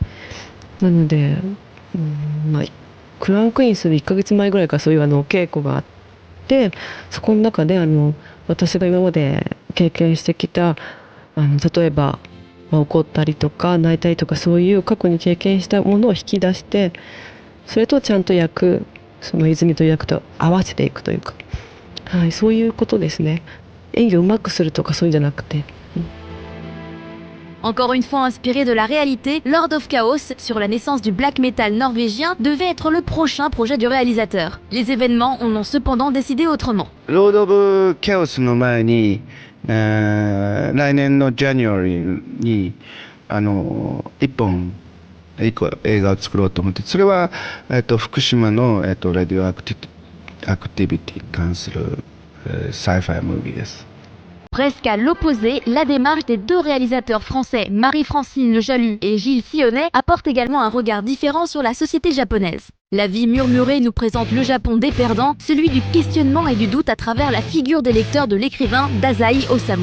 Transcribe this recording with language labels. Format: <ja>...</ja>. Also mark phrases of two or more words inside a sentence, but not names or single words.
<ja>なので、クランクインする1ヶ月前ぐらいからそういう稽古があって、そこの中で私が今まで経験してきた例えば、怒ったりとか泣いたりとかそういう過去に経験したものを引き出して、それとちゃんとその泉という役と合わせていくというか、はい、そういうことですね。演技をうまくするとかそういうんじゃなくて。</ja> <fr>Encore une fois inspiré de la réalité, Lord of Chaos, sur la naissance du black metal norvégien, devait être le prochain projet du réalisateur. Les événements en ont cependant décidé autrement.</fr> <ja>Lord of Chaos の前に、来年の January に一個映画を作ろうと思って、それは福島のラディオアクティビティに関するサイファイムービーです。</ja> <fr>Presque à l'opposé, la démarche des deux réalisateurs français, Marie-Francine Le Jaloux et Gilles Sionnet, apporte également un regard différent sur la société japonaise. La vie murmurée nous présente le Japon des perdants, celui du questionnement et du doute à travers la figure des lecteurs de l'écrivain Dazai Osamu.</fr>